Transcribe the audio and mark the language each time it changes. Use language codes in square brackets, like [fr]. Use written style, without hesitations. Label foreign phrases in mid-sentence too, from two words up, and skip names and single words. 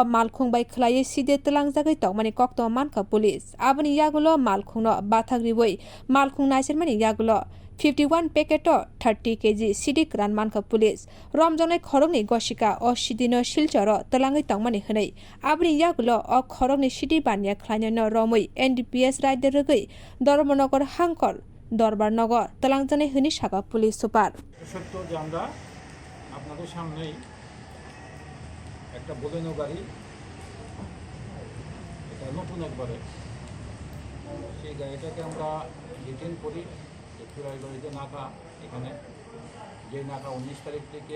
[trp] malkhungbai khlaiei Sidi telangjagai tongmani kokto manka police aboni yagulo malkhungno bathagriboi malkhung naisirmani yagulo 51 packet 30 kg Sidhikwran manka police romjonai Khoroknui gosika o sidino silcharo telangai tongmani hwnei aboni yagulo o Khoroknui Sidi baniya khlainano romui NDPS rider rwgui Dharmanagor Hangkor দরবারনগর তেলাংজানে হনি সাকা [en] police super [bn] সত্য যে আমরা আপনাদের সামনেই একটা বোলেনো গাড়ি এটা নতুন একবারে সেই গাড়িটাকে আমরা ডিটেন করি চুরাইবাড়িতে নাকা এখানে যে নাকা 19 তারিখ থেকে